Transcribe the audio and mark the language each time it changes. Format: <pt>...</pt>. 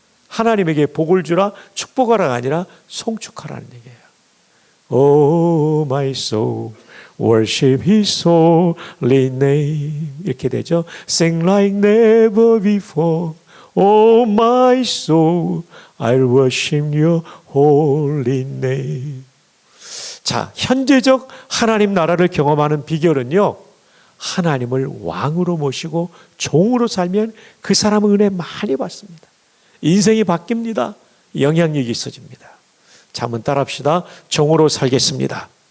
<ko>하나님에게 복을 주라, 축복하라가 아니라 송축하라는 얘기예요.</ko> <en>Oh my soul, worship His holy name. 이렇게 되죠. Sing like never before. Oh my soul, I'll worship Your holy name.</en> <ko>자, 현재적 하나님 나라를 경험하는 비결은요, 하나님을 왕으로 모시고 종으로 살면 그 사람은 은혜 많이 받습니다. 인생이 바뀝니다. 영향력이 있어집니다. 자, 한번 따라합시다. 종으로 살겠습니다.</ko>